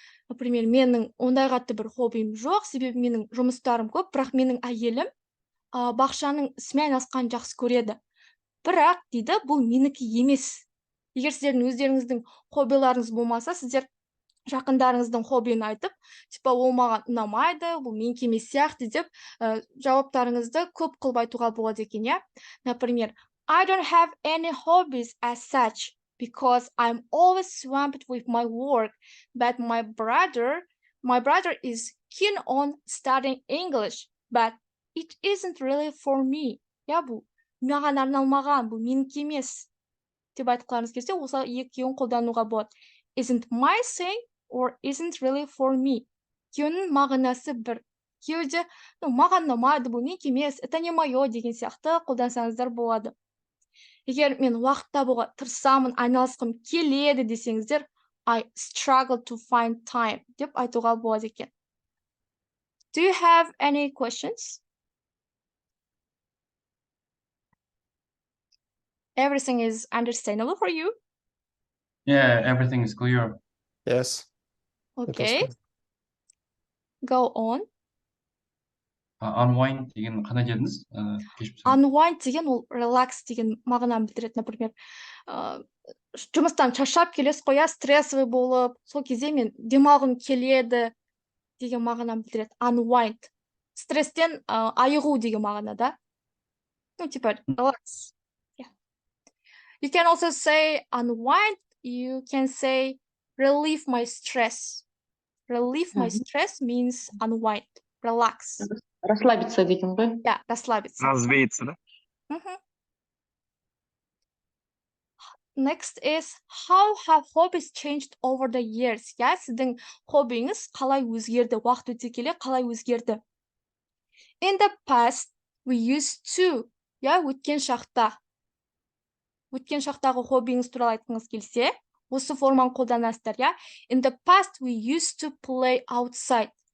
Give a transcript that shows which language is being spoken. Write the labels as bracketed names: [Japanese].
[Russian] Например, [Kazakh] менің ондай қатты бір хоббим жоқ, себебі менің жұмыстарым көп, бірақ менің әйелім бақшаның ісімен айналысқанды жақсы көреді. Бірақ дейді, бұл менікі емес. Егер сіздердің өздеріңіздің хоббиларыңыз болмаса, сіздер жақындарыңыздың хоббиін айтып, [Russian] типа [Kazakh] ол маған ұнамайды, бұл менікі емес сияқты деп жауаптарыңызды көп қылып айтуға болады екен, иә? [Russian] Например, [English] I don't have any hobbies as such because I'm always swamped with my work, but my brother is keen on studying English, but it isn't really for me. [Kazakh] Я бұл маған арналмаған, бұл менікі емес деп айтқыларыңыз келсе, осы екеуін қолдануға болады. [English] Isn't my thing or isn't really for me. [Kazakh] Екеуінің мағынасы бір. Екеуі де маған ұнамайды, бұл менікі емес, [Russian] это не мое [Kazakh] деген сияқты қолдансаңыздар болады. Егер мен уақыт табуға тырысамын, айналысқым келеді десеңіздер, [English] I struggle to find time [Kazakh] деп айтуға болады екен. [English] Do you have any questions? Everything is understandable for you? Yeah, everything is clear. Yes. Okay. Go on. [Kazakh] Unwind деген қандай дедіңіз? Unwind деген ол relax деген мағынаны білдіреді. [Russian] Например, [Kazakh] жұмыстан шаршап келесіз қой, [Russian] стрессовый [Kazakh] болып, сол кезде мен демалғым келеді деген мағынаны білдіреді. [English] Unwind. [Kazakh] Стресстен айығу деген мағынада. [Russian] Ну, типа, [Kazakh] relax. [English] Yeah. You can also say unwind. You can say relieve my stress. Relieve my stress means unwind, relax. [Russian] Расслабиться [Kazakh] деген ғой? [English] Yeah, [Russian] расслабиться. Развеяться, да? [English] Next is how have hobbies changed over the years? [Kazakh] Yeah, сіздің хоббиіңіз қалай өзгерді? Уақыт өте келе қалай өзгерді? [English] In the past, we used to. [Kazakh] Yeah, өткен шақта. Өткен шақтағы хоббиіңіз туралы айтқыңыз келсе, осы форманы қолданасыздар, yeah? [English] In the past, we used to play outside.